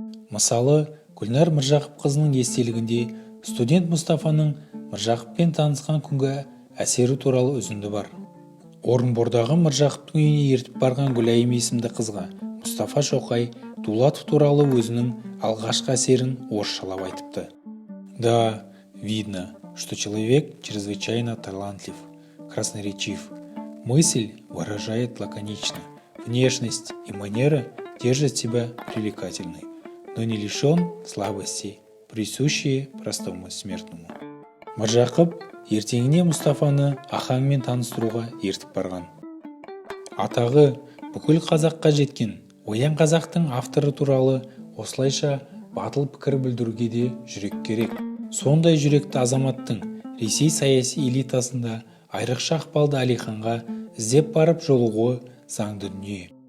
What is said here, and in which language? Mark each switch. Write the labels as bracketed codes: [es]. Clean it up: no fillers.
[kk] Мысалы, Гүлнар Міржақыпқызының естелігінде студент Мұстафаның Міржақыппен танысқан күнгі әсері туралы үзінді бар. Орынбордағы Міржақыптың үйіне ертіп барған Гүлайым есімді қызға Мұстафа Шоқай Дулатов туралы өзінің алғашқы әсерін орысшалап айтыпты. [ru] Да, видно, что человек чрезвычайно талантлив, красноречив. Мысль выражает лаконично. Внешность и манера держат себя привлекательной, но не лишен слабостей, присущие простому смертному. [kk] Міржақып ертеңіне Мұстафаны Ахаңмен таныстыруға ертіп барған. Атағы бүкіл қазаққа жеткен Оян қазақтың авторы туралы осылайша батыл пікір білдіруге де жүрек керек. Сондай жүректі азаматтың Ресей саяси элитасында айрықша ықпалды Алиханға іздеп барып жолығуы заңды дүние.